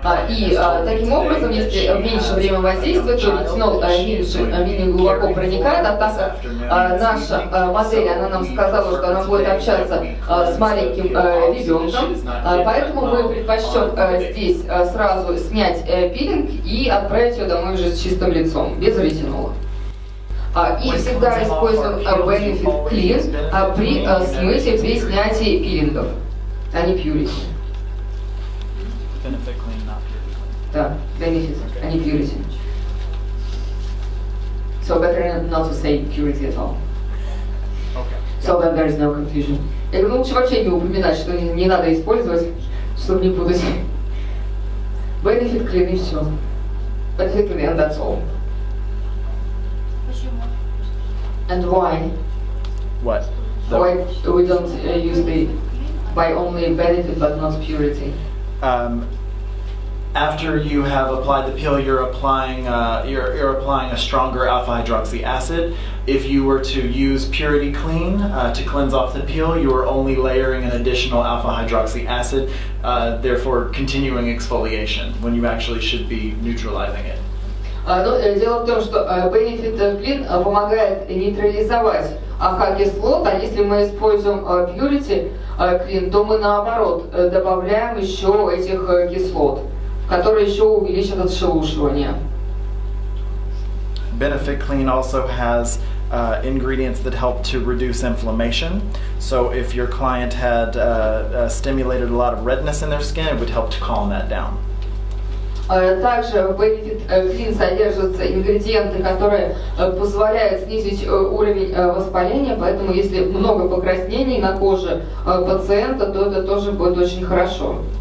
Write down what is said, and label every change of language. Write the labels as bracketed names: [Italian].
[Russian] И таким образом, если меньше время воздействия, то ретинол менее глубоко проникает, а так как наша модель, она нам сказала, что она будет общаться с маленьким ребенком, поэтому мы предпочтем здесь сразу снять пилинг и отправить ее домой уже с чистым лицом, без ретинола. И всегда используем Benefit Clean при смытии, при снятии пилингов, а не Purity. [English] Benefit clean, not purity clean. [Russian] Да, benefit, а не purity. [English] So better not to say purity at all. Okay. So that there is no confusion. [Russian] Я говорю, лучше вообще не упоминать, что не надо использовать, чтобы не путать. Benefit clean и все. [English] Benefit clean and that's all. And why? What? Why we don't use the by only benefit but not purity? After you have applied the peel, you're applying a stronger alpha hydroxy acid. If you were to use Purity Clean to cleanse off the peel, you are only layering an additional alpha hydroxy acid, therefore continuing exfoliation when you actually should be neutralizing it. [Russian] Но дело в том, что Benefit Clean помогает нейтрализовать АХ-кислот, а если мы используем Purity Clean, то мы наоборот добавляем еще этих кислот, которые еще увеличат отшелушивание. [English] Benefit Clean also has ingredients that help to reduce inflammation. So if your client had stimulated a lot of redness in their skin, it would help to calm that down. [Russian] Также в Benefit Clean содержатся ингредиенты, которые позволяют снизить уровень воспаления, поэтому если много покраснений на коже пациента, то это тоже будет очень хорошо.